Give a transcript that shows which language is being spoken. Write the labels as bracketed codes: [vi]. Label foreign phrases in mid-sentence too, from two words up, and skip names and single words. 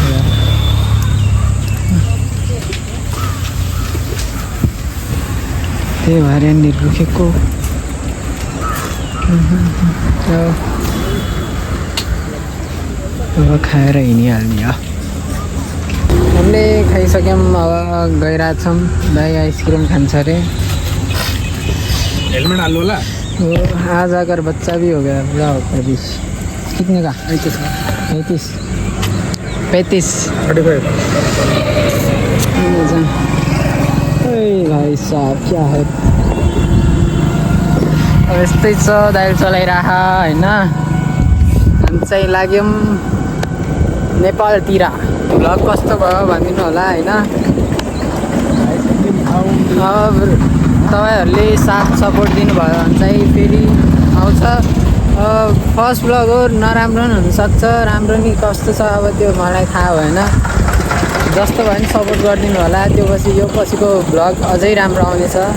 [ne] त्यही भएर यहाँनिर रुखेको अब खाएर हिँडिहाल्ने हो हामीले खाइसक्यौँ अब गइरहेछौँ दाइ आइसक्रिम खान्छ अरे हेलमेट हाल्नु होला [hi] आज अगर बच्चा भी हो गया जाओ प्रदीश कितने का 35 35 35 भाई साहब क्या है [ne] अब यस्तै छ दाइल चलाइरह होइन हामी चाहिँ लाग्यौँ नेपालतिर भ्लग कस्तो भयो भनिदिनु होला होइन अब तपाईँहरूले साथ सपोर्ट दिनुभयो भने चाहिँ फेरि आउँछ [en] first vlog [ne] हो नराम्रो पनि हुनसक्छ राम्रो नि कस्तो छ अब त्यो मलाई थाहा भएन जस्तो भयो नि सपोर्ट गरिदिनु होला त्यो पछि यो पछिको भ्लग अझै राम्रो आउनेछ